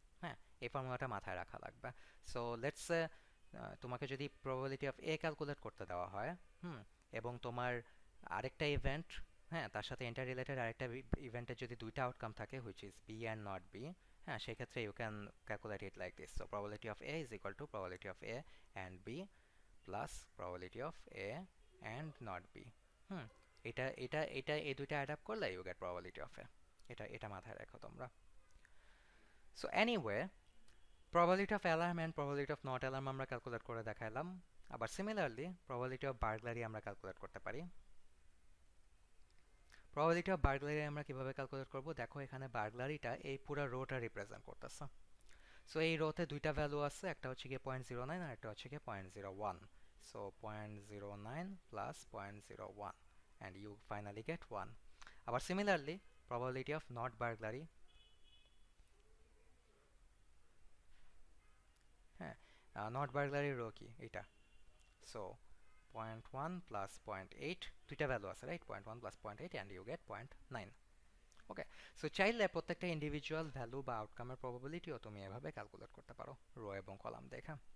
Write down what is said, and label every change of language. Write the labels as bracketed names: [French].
[Bangla] হ্যাঁ, এই ফর্মুলাটা মাথায় রাখা লাগবে। সো লেটস সে তোমাকে যদি প্রবাবিলিটি অফ এ ক্যালকুলেট করতে দেওয়া হয়, হুম, এবং তোমার আরেকটা ইভেন্ট, হ্যাঁ, তার সাথে ইন্টার রিলেটেড আরেকটা ইভেন্টের যদি দুইটা আউটকাম থাকে which is B and not be, হ্যাঁ, সেক্ষেত্রে you can calculate it like this. [English] So probability of A is equal to probability of A and B plus probability of A and not B. [Bangla] হুম, এটা এই দুইটা add up করলে [English] You get probability of A. [Bangla] এটা মাথায় রাখো তোমরা। [English] so anyway, probability of alarm and probability of not alarm [Bangla] আমরা calculate করে দেখাইলাম। [English] আবার similarly probability of burglary [Bangla] আমরা ক্যালকুলেট করতে পারি। [English] probability of burglary [Bangla] আমরা কিভাবে ক্যালকুলেট করব? দেখো, এখানে বার্গলারিটা এই পুরো রোটা রিপ্রেজেন্ট করতেছে। সো এই রোতে দুইটা ভ্যালু আছে, একটা হচ্ছে গিয়ে 0.09 আর একটা হচ্ছে গিয়ে 0.01। [English] So 0.09 plus 0.01 and you finally get 1। আবার similarly probability of not burglary, হ্যাঁ, not burglary row কি এটা? [Bangla] সো 0.1 প্লাস 0.8, দুইটা ভ্যালু আছে, right? 0.1 plus 0.8 [English] And you get 0.9। [Bangla] Okay, so চাইলে প্রত্যেকটা ইন্ডিভিজুয়াল ভ্যালু বা আউটকামের প্রবাবিলিটিও তুমি এভাবে ক্যালকুলেট করতে পারো রো এবং কলাম দেখে।